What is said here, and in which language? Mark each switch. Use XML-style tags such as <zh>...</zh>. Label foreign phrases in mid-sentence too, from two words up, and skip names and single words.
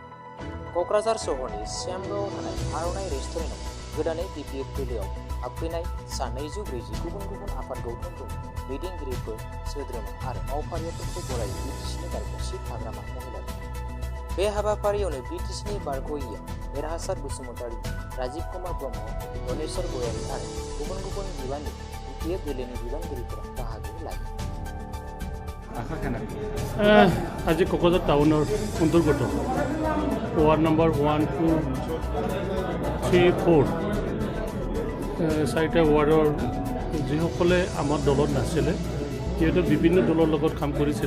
<brx>क'क्राझार सहरनि श्यामगावआव थानाय आर'नाइ रेस्टुरेन्टआव गोदानै बिपिएफ दोलोआव हाबफैनाय 240 गुबुन गुबुन आफाद गौथुमफोरनि दैदेनगिरिफोर, सोद्रोमा आरो मावफारियाफोरखौ बरायो बिटिसिनि बारग'सिन हाग्रामा महिलाफोर। बे हाबाफारियावनो बिटिसिनि बारग'यिया देरहासार बसुमतारी, राजीव कुमार ब्रह्म, गणेश्वर गयारी आरो गुबुन गुबुन बिबाननि बिपिएफ दोलोनि बिबानगिरिफोरा बाहागो लायो।</brx> <as>আজি কক্ৰাঝাৰ টাউনৰ অন্তৰ্গত ৱাৰ্ড নম্বৰ 1, 2, 3, 4 চাৰিটা ৱাৰ্ডৰ যিসকলে আমাৰ দলত নাছিলে সিহঁতে বিভিন্ন দলৰ লগত কাম কৰিছিলে।</as>